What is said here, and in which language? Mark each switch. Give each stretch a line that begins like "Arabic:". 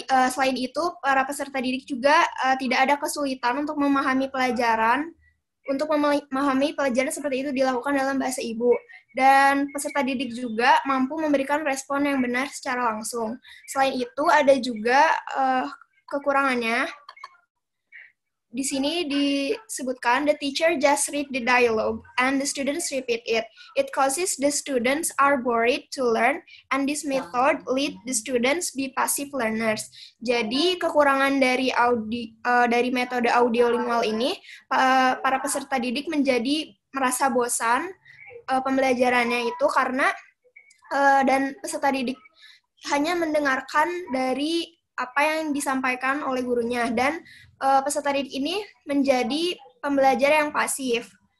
Indonesian: Selain itu, para peserta didik juga tidak ada kesulitan untuk memahami pelajaran. Untuk memahami pelajaran seperti itu dilakukan dalam bahasa ibu. Dan peserta didik juga mampu memberikan respon yang benar secara langsung. Selain itu, ada juga kekurangannya. di sini disebutkan
English: the teacher just read the dialogue and the students repeat it. It causes the students are bored to learn and this method lead the students be passive learners.
Indonesian: Jadi kekurangan dari metode audiolingual ini para peserta didik menjadi merasa bosan pembelajarannya itu karena dan peserta didik hanya mendengarkan dari apa yang disampaikan oleh gurunya dan peserta didik ini menjadi pembelajar yang pasif.